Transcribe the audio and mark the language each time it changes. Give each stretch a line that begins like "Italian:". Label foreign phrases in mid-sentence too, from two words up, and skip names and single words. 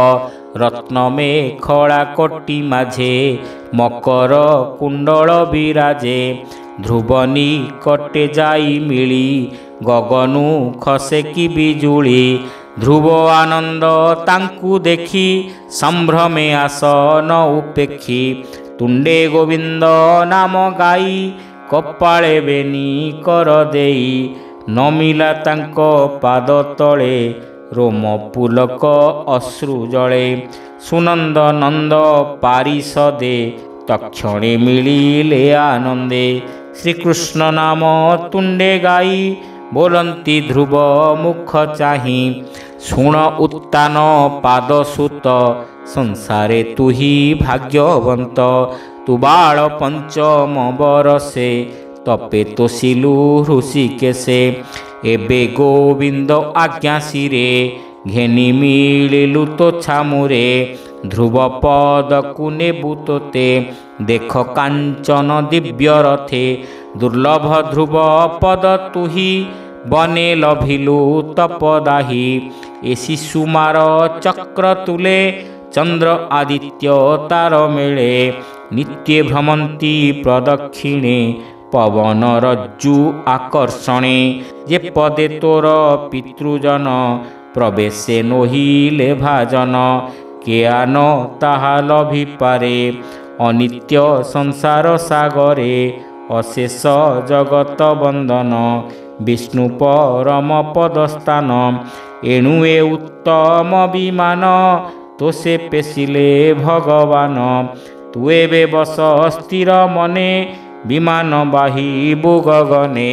Odia: ରତ୍ନମେଖଳା କୋଟୀ ମାଝେ ମକର କୁଣ୍ଡଳ ବିରାଜେ ଧ୍ରୁବନୀ କଟେ ଯାଇ ମିଳି ଗଗନୁ ଖସେ କି ବିଜୁଳି ଧ୍ରୁବ ଆନନ୍ଦ ତାଙ୍କୁ ଦେଖି ସମ୍ଭ୍ରମେ ଆସନ ଉପେକ୍ଷି ତୁଣ୍ଡେ ଗୋବିନ୍ଦ ନାମ ଗାଇ କପାଳେ ବେନି କର ଦେଇ ନମିଲା ତାଙ୍କୋ ପାଦ ତଳେ ରୋମ ପୁଲକ ଅଶ୍ରୁ ଜଳେ ସୁନନ୍ଦ ନନ୍ଦ ପାରିଷଦେ ତକ୍ଷଣେ ମିଳିଲେ ଆନନ୍ଦେ ଶ୍ରୀକୃଷ୍ଣ ନାମ ତୁଣ୍ଡେ ଗାଇ ବୋଲନ୍ତି ଧ୍ରୁବ ମୁଖ ଚାହିଁ ଶୁଣ ଉତ୍ତାନ ପାଦସୁତ ସଂସାରେ ତୁ ହି ଭାଗ୍ୟବନ୍ତ ତୁ ବାଳ ପଞ୍ଚମ ବରଷେ ତପେ ତୋଷିଲୁ ହୃଷିକେଶେ ଏବେ ଗୋବିନ୍ଦ ଆଜ୍ଞା ଶିରେ ଘେନି ମିଳିଲୁ ତୋ ଛାମୁରେ ଧ୍ରୁବ ପଦ କୋ ନେବୁ ତୋତେ ଦେଖ କାଞ୍ଚନ ଦିବ୍ୟ ରଥେ ଦୁର୍ଲଭ ଧ୍ରୁବ ପଦ ତୁହି ବନେ ଲଭିଲୁ ତପଦାହି ଏ ଶିଶୁମାର ଚକ୍ର ତୁଳେ ଚନ୍ଦ୍ର ଆଦିତ୍ୟ ତାର ମେଳେ ନିତ୍ୟ ଭ୍ରମନ୍ତି ପ୍ରଦକ୍ଷିଣେ ପବନ ରଜ୍ଜୁ ଆକର୍ଷଣେ ଯେ ପଦେ ତୋର ପିତୃଜନ ପ୍ରବେଶେ ନୋହିଲେ ଭାଜନ କେଆନ ତାହା ଲଭିପାରେ ଅନିତ୍ୟ ସଂସାର ସାଗରେ ଅଶେଷ ଜଗତ ବନ୍ଦନ ବିଷ୍ଣୁ ପରମ ପଦସ୍ଥାନ ଏଣୁ ଏ ଉତ୍ତମ ବିମାନ ତୋସେ ପେଶିଲେ ଭଗବାନ ତୁ ଏବେ ବସ ସ୍ଥିର ମନେ ବିମାନ ବାହିବୁ ଗଗନେ।